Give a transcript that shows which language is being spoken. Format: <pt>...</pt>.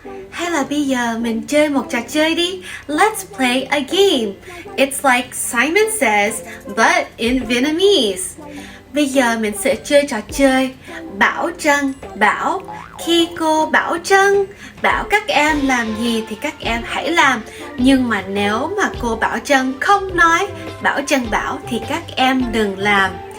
<vi>Hay là bây giờ mình chơi một trò chơi đi.</vi> <en>Let's play a game. It's like Simon says, but in Vietnamese.</en> <vi>Bây giờ mình sẽ chơi trò chơi bảo Trân bảo. Khi cô bảo Trân bảo các em làm gì thì các em hãy làm. Nhưng mà nếu mà cô bảo Trân không nói bảo Trân bảo thì các em đừng làm.</vi>